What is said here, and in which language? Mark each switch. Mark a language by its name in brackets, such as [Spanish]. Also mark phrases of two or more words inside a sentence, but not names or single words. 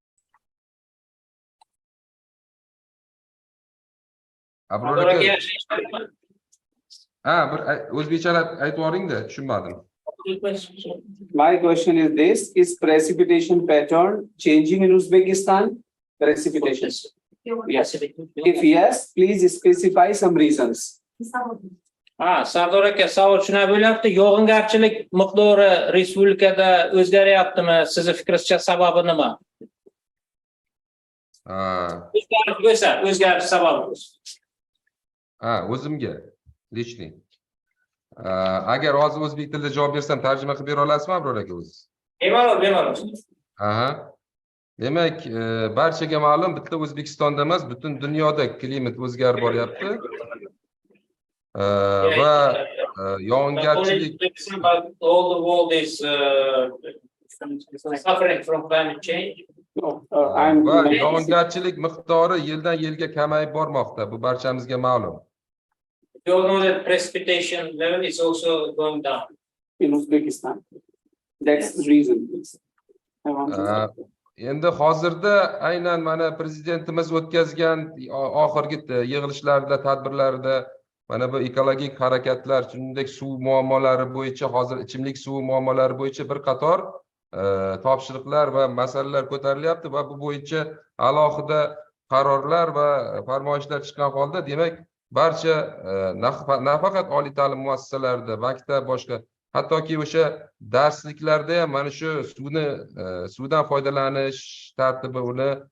[English] My question is this: is precipitation pattern changing in Uzbekistan? Precipitation. Yes. If yes, please specify some reasons. [Uzbek] Sardor aka, savol shunday bo'lyapti, yog'ingarchilik miqdori respublikada o'zgaryaptimi? Sizni fikringizcha sababi nima? O'zgarish sababi. O'zimga. Lishli. Agar hozir o'zbek tilida javob bersam, tarjima qilib bera olasizmi, Abror aka o'zingiz? Bemalol. Aha. Demak, barchaga ma'lum, bitta O'zbekistonda emas, butun dunyoda klimat o'zgarib boryapti. Va yog'ingarchilik [English] All the world is suffering from climate change. [Uzbek] va yog'ingarchilik miqdori yildan yilga kamayib bormoqda. Bu barchamizga ma'lum. [English] You all know that precipitation level is also going down. In Uzbekistan. That's the reason. I want to [Uzbek] Endi hozirda aynan mana prezidentimiz o'tkazgan oxirgi yig'ilishlarda, tadbirlarda mana bu ekologik harakatlar, shuningdek suv muammolari bo'yicha, hozir ichimlik suvi muammolari bo'yicha bir qator topshiriqlar va masalalar ko'tarilyapti va bu bo'yicha alohida qarorlar va farmoyishlar chiqqan holda, demak, barcha nafaqat oliy ta'lim muassasalarida, maktab, boshqa hattoki o'sha darsliklarda ham mana shu suvdan foydalanish tartibi, uni